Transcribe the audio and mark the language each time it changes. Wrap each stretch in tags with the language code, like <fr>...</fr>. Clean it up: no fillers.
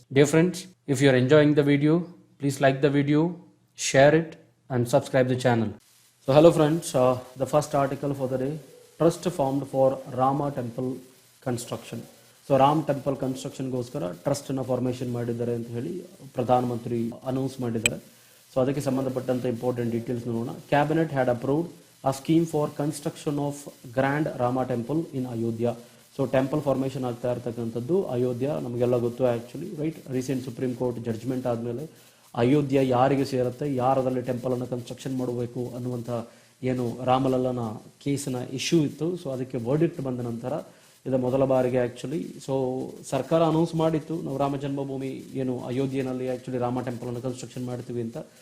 <en>Dear friends, if you are enjoying the video, please like the video, share it, and subscribe the channel. So, hello friends. The first article for the day: trust formed for Rama Temple construction.</en> <kn>So Ram temple ಕನ್ಸ್ಟ್ರಕ್ಷನ್ಗೋಸ್ಕರ ಟ್ರಸ್ಟನ್ನು formation ಮಾಡಿದ್ದಾರೆ ಅಂತ ಹೇಳಿ ಪ್ರಧಾನಮಂತ್ರಿ announce ಮಾಡಿದ್ದಾರೆ. So ಅದಕ್ಕೆ ಸಂಬಂಧಪಟ್ಟಂತೆ important details ನೋಡೋಣ.</kn> <en>Cabinet had approved a scheme for construction of Grand Rama Temple in Ayodhya.</en> <kn>So temple formation ಆಗ್ತಾ ಇರ್ತಕ್ಕಂಥದ್ದು ಅಯೋಧ್ಯ, ನಮಗೆಲ್ಲ ಗೊತ್ತು actually, right? Recent supreme court judgment ಆದಮೇಲೆ ಅಯೋಧ್ಯ ಯಾರಿಗೆ ಸೇರುತ್ತೆ, ಯಾರದಲ್ಲಿ ಟೆಂಪಲನ್ನು ಕನ್ಸ್ಟ್ರಕ್ಷನ್ ಮಾಡಬೇಕು ಅನ್ನುವಂಥ ಏನು ರಾಮಲಲ್ಲನ ಕೇಸಿನ ಇಶ್ಯೂ ಇತ್ತು. ಸೊ ಅದಕ್ಕೆ ವರ್ಡಿಕ್ಟ್ ಬಂದ ನಂತರ ಇದು ಮೊದಲ ಬಾರಿಗೆ ಆ್ಯಕ್ಚುಲಿ ಸೊ ಸರ್ಕಾರ ಅನೌನ್ಸ್ ಮಾಡಿತ್ತು, ನಾವು ರಾಮ ಜನ್ಮಭೂಮಿ ಏನು ಅಯೋಧ್ಯೆಯಲ್ಲಿ ಆ್ಯಕ್ಚುಲಿ ರಾಮ ಟೆಂಪಲನ್ನು ಕನ್ಸ್ಟ್ರಕ್ಷನ್ ಮಾಡ್ತೀವಿ ಅಂತ.</kn>